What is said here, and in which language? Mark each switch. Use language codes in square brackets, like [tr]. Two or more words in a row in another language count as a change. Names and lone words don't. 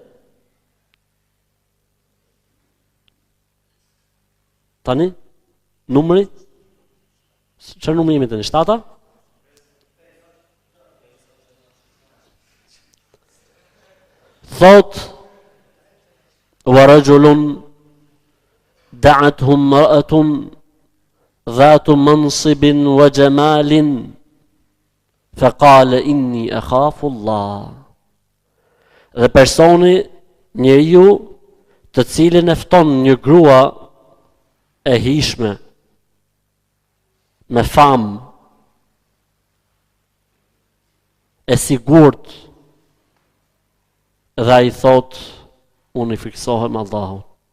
[sq] Tani, numri? Çfarë numri jemi tani? 7? Thot, [ar] ورجل دعته امرأة ذات منصب وجمال فقال إني أخاف الله. [sq] Dhe personi, njeriu të cilin e fton një grua e hishme, me famë, e sigurt, dhe ai thot, unë i friksohem Allahut.